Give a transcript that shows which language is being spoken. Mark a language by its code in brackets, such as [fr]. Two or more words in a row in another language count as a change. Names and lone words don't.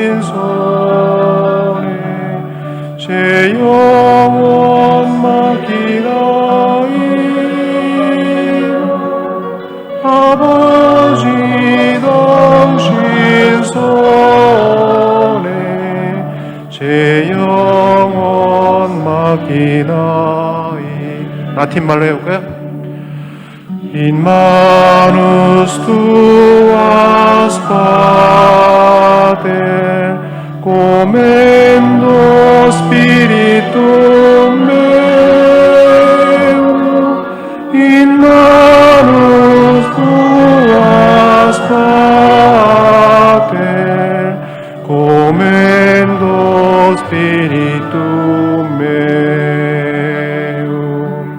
[ko] 손에 제 영혼 맡기나이다. 아버지 당신 손에 제 영혼 맡기나이다. 라틴 말로 해볼까요? [la] In manus tuas, Pater, commendo spiritum meum. In manus tuas, Pater, commendo spiritum meum.